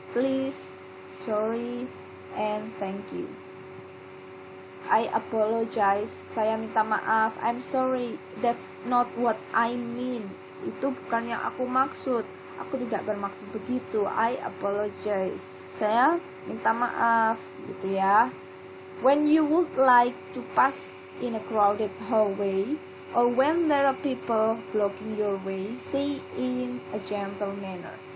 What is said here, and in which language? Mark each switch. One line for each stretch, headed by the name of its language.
English: Please, sorry, and thank you. I apologize,
Indonesian: saya minta maaf.
English: I'm sorry, that's not what I mean.
Indonesian: Itu bukan yang aku maksud. Aku tidak bermaksud begitu.
English: I apologize,
Indonesian: saya minta maaf gitu ya.
English: When you would like to pass in a crowded hallway, or when there are people blocking your way, say in a gentle manner.